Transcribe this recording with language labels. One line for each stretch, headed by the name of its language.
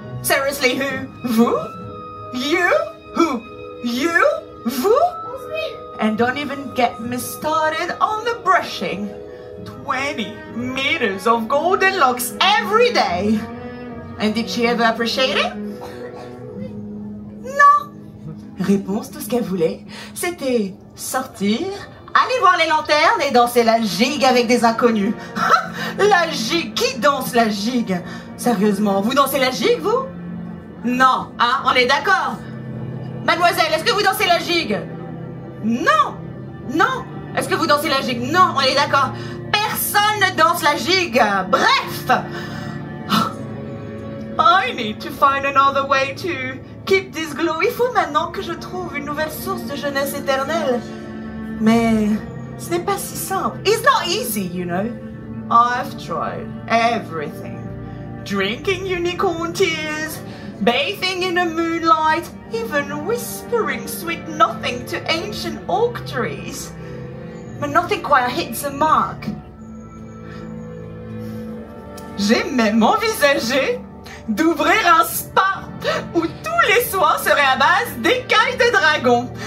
English: Seriously, who?
French: Vous?
English: You? Who? You? Vous? And don't even get me started on the brushing. 20 meters of golden locks every day. And did she ever appreciate it?
French: Non. Réponse, tout ce qu'elle voulait, c'était sortir, aller voir les lanternes et danser la gigue avec des inconnus. La gigue? Qui danse la gigue? Sérieusement, vous dansez la gigue, vous? Non, hein, on est d'accord. Mademoiselle, est-ce que vous dansez la gigue? Non. Non. Est-ce que vous dansez la gigue? Non, on est d'accord. Personne ne danse la gigue. Bref.
English: I need to find another way to keep this glow.
French: Il faut maintenant que je trouve une nouvelle source de jeunesse éternelle. Mais ce n'est pas si simple.
English: It's not easy, you know. I've tried everything. Drinking unicorn tears, bathing in the moonlight, even whispering sweet nothing to ancient oak trees. But nothing quite hits the mark.
French: J'ai même envisagé d'ouvrir un spa où tous les soins seraient à base d'écailles de dragon.